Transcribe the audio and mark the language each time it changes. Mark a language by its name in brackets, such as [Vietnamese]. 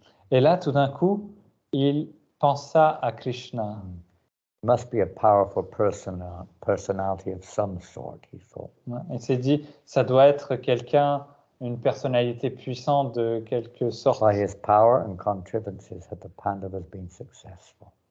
[French] Et là, tout d'un coup, il pensa à Krishna. [English] Must be a powerful personality of some sort, he thought. [French] Il s'est dit, ça doit être quelqu'un, une personnalité puissante de quelque sorte. [English] By his power and contrivances had the Pandavas been successful.